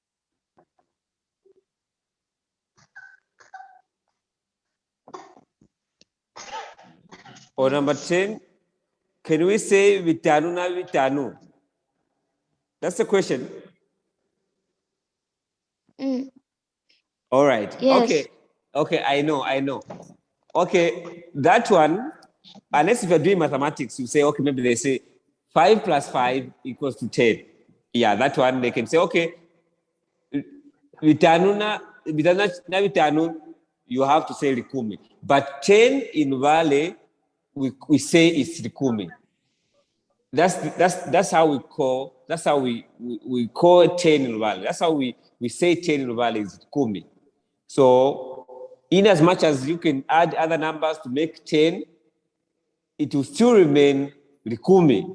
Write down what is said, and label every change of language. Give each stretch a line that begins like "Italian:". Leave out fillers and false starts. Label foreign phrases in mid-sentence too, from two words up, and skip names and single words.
English: or number 10, can we say
Luvale: vitanu na vitanu?
English: That's the question. All right. Yes. Okay, I know. Okay, that one, unless if you're doing mathematics, you say, okay, maybe they say 5 plus 5 equals to 10. Yeah, that one, they can say,
Luvale: okay, vitanu na vitanu,
English: you have to say likumi. But 10 in Luvale, we say it's likumi. That's how we call, we call 10 in Luvale. That's how we say 10 in Luvale is likumi. So, in as much as you can add other numbers to make 10, it will still remain likumi.